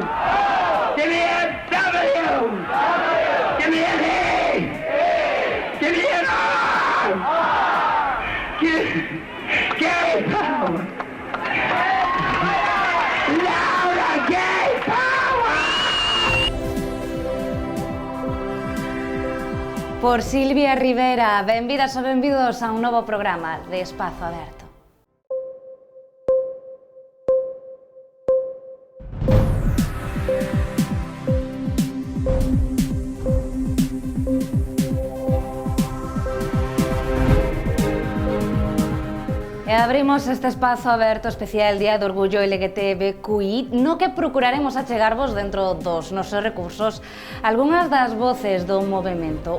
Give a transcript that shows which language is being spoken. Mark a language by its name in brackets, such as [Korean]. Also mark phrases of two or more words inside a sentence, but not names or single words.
[English] Give me a W! Give me an E! Give me an R! Gay power! Louder gay power! [Galician] Por Silvia Rivera, benvidas ou benvidos a un novo programa de Espazo Aberto. E abrimos este espazo aberto especial Día do Orgullo LGTBQI, no que procuraremos achegarvos dentro dos nosos recursos algunhas das voces do movemento.